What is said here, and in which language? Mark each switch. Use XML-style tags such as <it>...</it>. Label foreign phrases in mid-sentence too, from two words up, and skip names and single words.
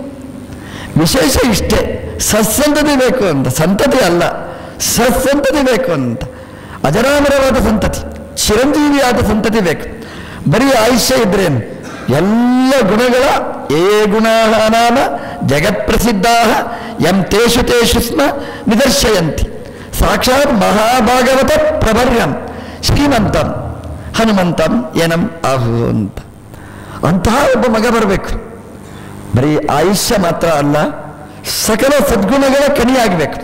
<kn>ವಿಶೇಷ ಇಷ್ಟೇ, ಸತ್ಸಂತತಿ ಬೇಕು ಅಂತ. ಸಂತತಿ ಅಲ್ಲ, ಸತ್ಸಂತತಿ ಬೇಕು ಅಂತ. ಅಜರಾಮರವಾದ ಸಂತತಿ, ಚಿರಂಜೀವಿಯಾದ ಸಂತತಿ ಬೇಕು. ಬರೀ ಆಯುಷ್ಯ ಇದ್ರೇನು? ಎಲ್ಲ ಗುಣಗಳ</kn> <sa>ಗುಣಾನಾಮ ಜಗತ್ಪ್ರಸಿದ್ಧಾ ಯಂ ತೇಷು ತೇಷು ಸ್ಮ ನಿದರ್ಶಯಂತಿ. ಸಾಕ್ಷಾತ್ ಮಹಾಭಾಗವತ ಪ್ರಭರ್ಯಂ ಶ್ರೀಮಂತಂ ಹನುಮಂತಂ ಏನಂ ಆಹು ಅಂತ.</sa> <kn>ಅಂತಹ ಒಬ್ಬ ಮಗ ಬರಬೇಕು. ಬರೀ ಆಯುಷ್ಯ ಮಾತ್ರ ಅಲ್ಲ, ಸಕಲ ಸದ್ಗುಣಗಳ ಕಣಿಯಾಗಬೇಕು.</kn>